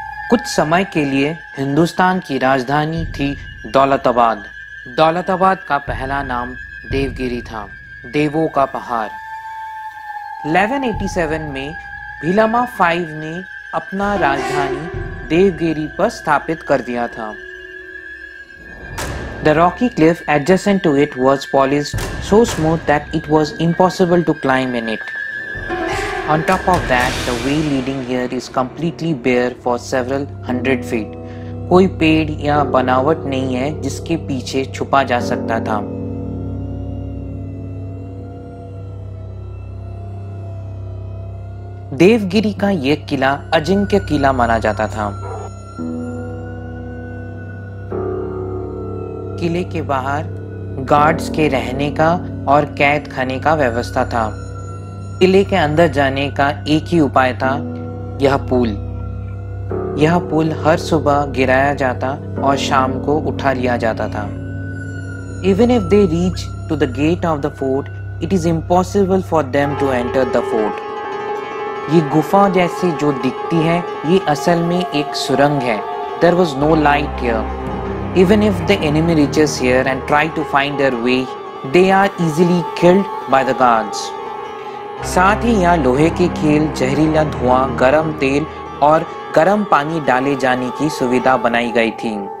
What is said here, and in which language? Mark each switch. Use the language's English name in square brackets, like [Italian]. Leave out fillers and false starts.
[Hindi] कुछ समय के लिए हिंदुस्तान की राजधानी थी दौलताबाद। दौलताबाद का पहला नाम देवगिरी था, देवों का पहाड़। 1187 में भीलमा 5 ने अपना राजधानी देवगिरी पर स्थापित कर दिया था। [English] The rocky cliff adjacent to it was polished so smooth that it was impossible to climb in it. On top of that, the way leading here is completely bare for several hundred feet. [Hindi] कोई पेड़ या बनावट नहीं है जिसके पीछे छुपा जा सकता था। देवगिरी का यह किला अजिंक्य किला माना जाता था। किले के बाहर गार्ड्स के रहने का और कैद खाने का व्यवस्था था। किले के अंदर जाने का एक ही उपाय था, यह पुल हर सुबह गिराया जाता और शाम को उठा लिया जाता था। [English] Even if they reach to the gate of the fort, it is impossible for them to enter the fort. [Hindi] ये गुफा जैसी जो दिखती है, ये असल में एक सुरंग है। [English] There was no light here. Even if the enemy reaches here and try to find their way, they are easily killed by the guards. [Hindi] साथ ही यहाँ लोहे के कील, जहरीला धुआं, गरम तेल और गरम पानी डाले जाने की सुविधा बनाई गई थी।